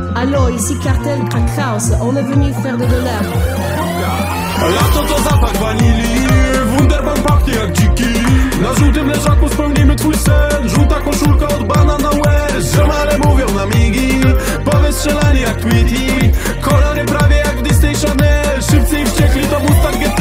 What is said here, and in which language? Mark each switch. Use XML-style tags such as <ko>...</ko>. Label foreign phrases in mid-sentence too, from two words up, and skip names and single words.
<fr>Hello, ici Cartel, Crack House, on est venu faire de l'herbe.</fr> <pl>Lato to zapach wanilii, Wunderbaum pachnie jak dziki. Na żółtym leżaku spełnimy twój sen. Żółta koszulka od Banana West. Ziomale mówią na migi, powiedz strzelani jak Tweety. Kolory prawie jak w Disney Channel. Szybcy i wściekli to Mustang GT.</pl>